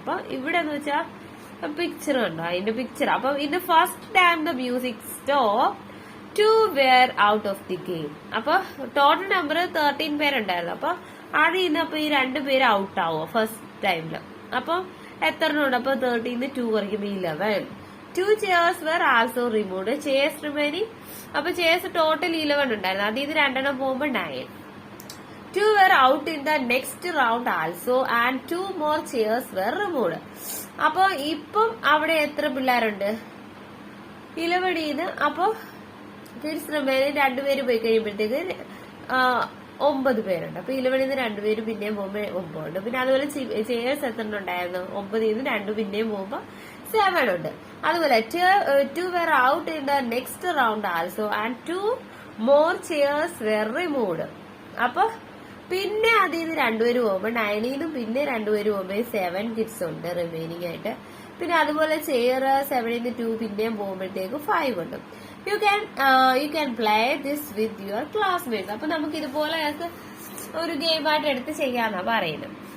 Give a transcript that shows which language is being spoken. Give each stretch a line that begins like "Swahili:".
Malayalam: അപ്പൊ ഇവിടെ എന്ന് വെച്ചാൽ പിക്ചർ ഉണ്ടോ, അതിന്റെ പിക്ചർ.
English: അപ്പൊ in the first time the music stop 2 were out of the game.
Malayalam: അപ്പൊ ടോട്ടൽ നമ്പർ 13 പേരുണ്ടായിരുന്നു. അപ്പൊ അതിൽ നിന്ന് അപ്പൊ ഈ 2 പേര് ഔട്ട് ആവുക ഫസ്റ്റ് ടൈമില്. അപ്പൊ എത്ര ഉണ്ട്? അപ്പൊ 13 2 കുറയ്ക്കുമ്പോ 11.
English: 2 chairs were also removed. Chairs remaining.
Malayalam: അപ്പൊ chairs ടോട്ടൽ 11 ഉണ്ടായിരുന്നു. അതിൽ നിന്ന് 2 എണ്ണം പോകുമ്പോ 9.
English: 2 were out in the next round also and 2 more chairs were removed.
Malayalam: അപ്പൊ ഇപ്പം അവിടെ എത്ര പിള്ളേരുണ്ട്? 11. അപ്പൊ കിഡ്സ് റിമൈനിങ് 2 പേര് പോയി കഴിയുമ്പോഴത്തേക്ക് 9 പേരുണ്ട്. അപ്പൊ 11 2 പേര് പിന്നെയും പോകുമ്പോ 9 ഉണ്ട്. പിന്നെ അതുപോലെ ചെയർസ് എത്ര ഉണ്ടായിരുന്നു? 9 2 പിന്നെയും പോകുമ്പോ 7 ഉണ്ട്.
English: അതുപോലെ 2 were out in the next round also and 2 more chairs were removed.
Malayalam: അപ്പൊ പിന്നെ അതിൽ നിന്ന് 2 പേര് പോകുമ്പോ 9 പിന്നെ 2 പേര് പോകുമ്പോ 7 കിഡ്സ് ഉണ്ട് റിമൈനിങ് ആയിട്ട്. പിന്നെ അതുപോലെ ചെയർ 7 2 പിന്നെയും പോകുമ്പോഴത്തേക്ക് 5 ഉണ്ട്.
English: You can play this with your classmates.
Malayalam: അപ്പൊ നമുക്ക് ഇതുപോലെ ഒരു ഗെയിമായിട്ട് എടുത്ത് ചെയ്യാന്നാ പറയുന്നത്.